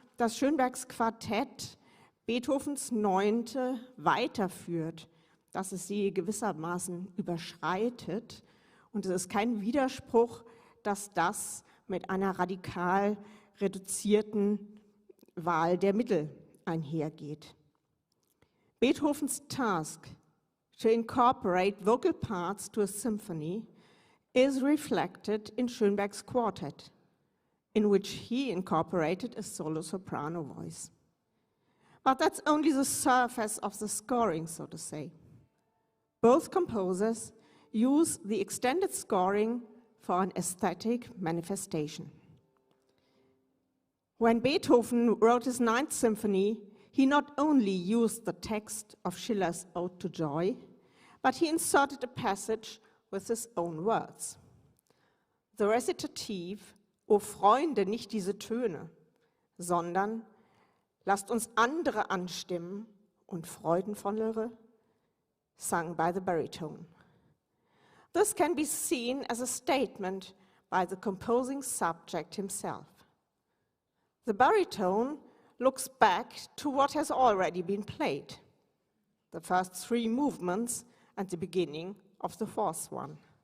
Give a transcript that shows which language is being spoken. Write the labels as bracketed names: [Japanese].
[German] dass Schönbergs Quartett Beethovens 9. weiterführt, dass es sie gewissermaßen überschreitet. Und es ist kein Widerspruch, dass das mit einer radikal reduzierten Wahl der Mittel einhergeht. [English] Beethovens task to incorporate vocal parts to a symphony is reflected in Schönberg's quartet, in which he incorporated a solo soprano voice. But that's only the surface of the scoring, so to say. Both composers use the extended scoring for an aesthetic manifestation. When Beethoven wrote his 9th symphony, he not only used the text of Schiller's Ode to Joy, but he inserted a passage with his own words. The recitative, [German] O Freunde, nicht diese Töne, sondern lasst uns andere anstimmen und freudenvollere, [English] sung by the baritone. This can be seen as a statement by the composing subject himself. The baritone looks back to what has already been played, the first 3 movements and the beginning of the 4th one.